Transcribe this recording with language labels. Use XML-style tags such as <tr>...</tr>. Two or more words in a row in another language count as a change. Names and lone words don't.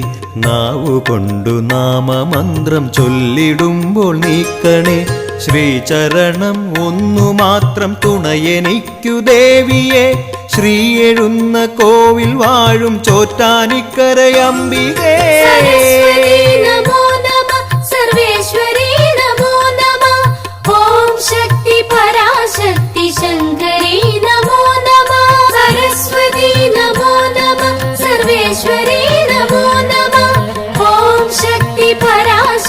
<ml>നാവുകൊണ്ടു നാമമന്ത്രം ചൊല്ലിടുമ്പോൾ നീക്കണേ ശ്രീചരണം ഒന്നു മാത്രം തുണയെനിക്കു ദേവിയെ ശ്രീ എഴുന്ന കോവിൽ വാഴും ചോറ്റാനിക്കരയംബികേ</ml> <sa>सरस्वती नमो नमः सर्वेश्वरी नमो नमः ओम शक्ति पराशक्ति शंकरी नमो नमः सरस्वती नमो नमः सर्वेश्वरी नमो नमः ओम शक्ति परा</sa>